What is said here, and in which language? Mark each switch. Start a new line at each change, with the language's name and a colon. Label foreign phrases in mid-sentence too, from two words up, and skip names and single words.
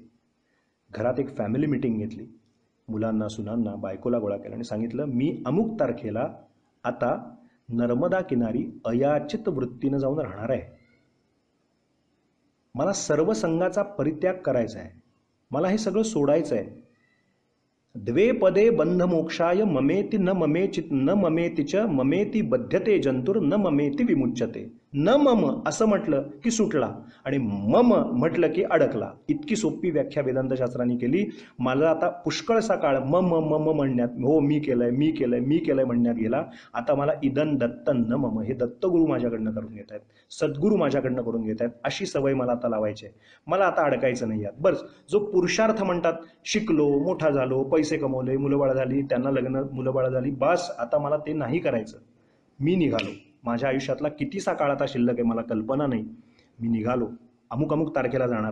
Marathi: घरात एक
English: family meeting
Marathi: घेतली, मुलांना सुनांना बायकोला गोळा केला आणि सांगितलं मी अमुक तारखेला आता नर्मदा किनारी अयाचित वृत्तीनं जाऊन राहणार आहे. मला सर्व संघाचा परित्याग करायचा आहे, मला हे सगळं सोडायचं आहे.
Sanskrit: द्वे पदे बंध मोक्षाय ममेति न ममेचित न ममेतिच ममेति बध्यते जंतुर न ममेति विमुच्यते.
Marathi: न मम असं म्हटलं की सुटला आणि मम म्हटलं की अडकला. इतकी सोपी व्याख्या वेदांतशास्त्रांनी केली. मला आता पुष्कळसा काळ मम मम म्हणण्यात, हो मी केलंय म्हणण्यात गेला. आता मला
Sanskrit: इदन दत्तन न मम,
Marathi: हे दत्तगुरु माझ्याकडनं करून घेत आहेत, सद्गुरू माझ्याकडनं करून घेत आहेत, अशी सवय मला आता लावायची आहे. मला आता अडकायचं नाही यात. बस जो पुरुषार्थ म्हणतात, शिकलो, मोठा झालो, पैसे कमवले, मुलंबाळ झाली, त्यांना लग्न मुलंबाळ झाली, बस आता मला ते नाही करायचं. मी निघालो. माझ्या आयुष्यातला कितीसा काळ आता शिल्लक आहे मला कल्पना नाही. मी निघालो, अमुक तारखेला जाणार.